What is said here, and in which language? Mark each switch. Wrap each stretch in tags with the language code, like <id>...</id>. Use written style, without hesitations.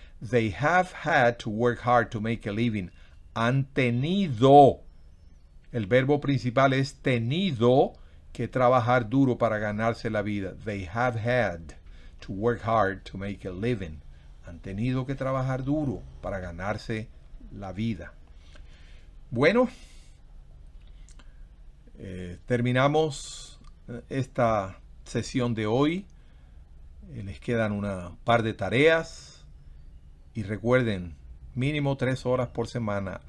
<en>They have had to work hard to make a living.</en> <es>Han tenido, el verbo principal es tenido que trabajar duro para ganarse la vida.</es> <en>They have had to work hard to make a living.</en> <es>Han tenido que trabajar duro para ganarse la vida. Bueno, terminamos esta sesión de hoy. Les quedan un par de tareas y recuerden, mínimo 3 horas por semana.</es>